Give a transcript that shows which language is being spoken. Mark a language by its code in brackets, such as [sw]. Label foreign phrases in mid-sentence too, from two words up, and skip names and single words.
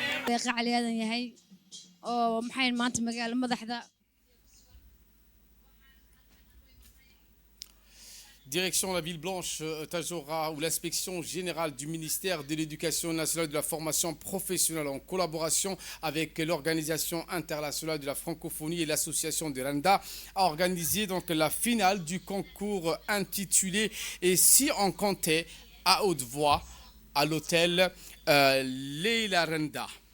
[so] deeqa cali aadan yahay oo maxay maanta magaalo madaxda. [fr] Direction la ville blanche Tadjoura, où l'inspection générale du ministère de l'Éducation nationale et de la formation professionnelle, en collaboration avec l'Organisation internationale de la francophonie et l'association de Randa, a organisé donc la finale du concours intitulé Et si on comptait à haute voix à l'hôtel Leila Randa.